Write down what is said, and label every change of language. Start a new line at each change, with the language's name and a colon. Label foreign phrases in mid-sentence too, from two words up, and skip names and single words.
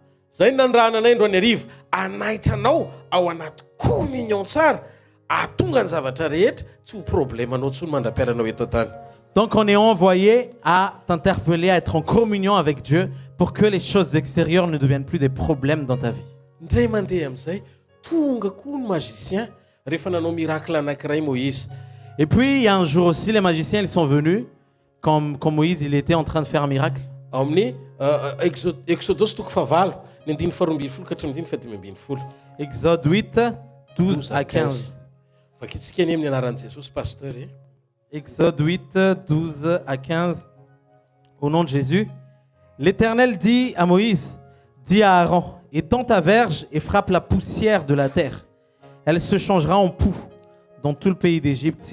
Malagasy: Zay nandrahana anay androany hariva anaitra anao ao anaty communion tsara ahatonga ny zavatra rehetra tsy ho problème anao tsony mandra-piaranao eto an-tany.
French: Donc on est envoyé à t'interpeller, à être en communion avec Dieu pour que les choses extérieures ne deviennent plus des problèmes dans ta vie.
Malagasy: Ndray mandeha amin'izay tonga koa ny magicien rehefa nanao miracle anankiray Moïse.
French: Et puis il y a un jour aussi, les magiciens ils sont venus quand Moïse il était en train de faire un miracle.
Malagasy: Ao amin'ny Exodus toko favalo ny andiny faharoambin'ny folo ka hatramin'ny fadimy ambin'ny folo.
French: Exode 8, 12 à 15.
Malagasy: Vakitsika any amin'ny anaran'i Jesosy pasteur.
French: Exode 8, 12 à 15. Au nom de Jésus. L'Éternel dit à Moïse, dis à Aaron, étends ta verge et frappe la poussière de la terre. Elle se changera en poux dans tout le pays d'Égypte.